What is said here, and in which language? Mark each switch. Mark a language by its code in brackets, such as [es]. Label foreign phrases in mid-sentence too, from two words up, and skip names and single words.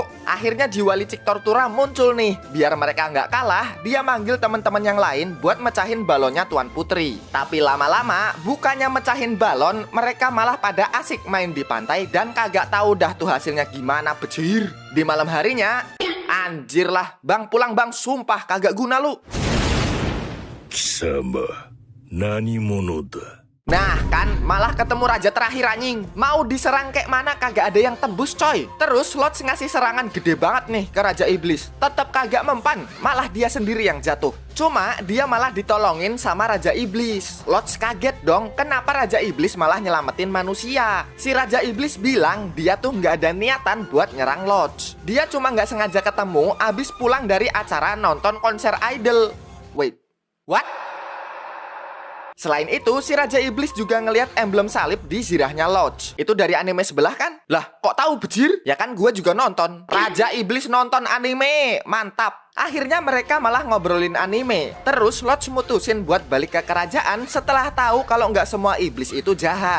[id] Akhirnya jiwa licik Tortura muncul nih. Biar mereka nggak kalah, dia manggil teman-teman yang lain buat mecahin balonnya Tuan Putri. Tapi lama-lama, bukannya mecahin balon, mereka malah pada asik main di pantai dan kagak tahu dah tuh hasilnya gimana bejir. Di malam harinya, anjir lah, bang pulang bang, sumpah kagak guna lu. [ja] 貴様、何者だ? [id] Nah kan, malah ketemu raja terakhir anjing. Mau diserang kayak mana kagak ada yang tembus coy. Terus Lodge ngasih serangan gede banget nih ke Raja Iblis. Tetap kagak mempan, malah dia sendiri yang jatuh. Cuma dia malah ditolongin sama Raja Iblis. Lodge kaget dong, kenapa Raja Iblis malah nyelamatin manusia. Si Raja Iblis bilang dia tuh nggak ada niatan buat nyerang Lodge. Dia cuma nggak sengaja ketemu abis pulang dari acara nonton konser idol. [en] Wait, what? [id] Selain itu, si Raja Iblis juga ngelihat emblem salib di zirahnya Lodge. Itu dari anime sebelah kan? Lah, kok tahu bejir? Ya kan gue juga nonton. Raja Iblis nonton anime, mantap. Akhirnya mereka malah ngobrolin anime. Terus Lodge mutusin buat balik ke kerajaan setelah tahu kalau nggak semua iblis itu jahat.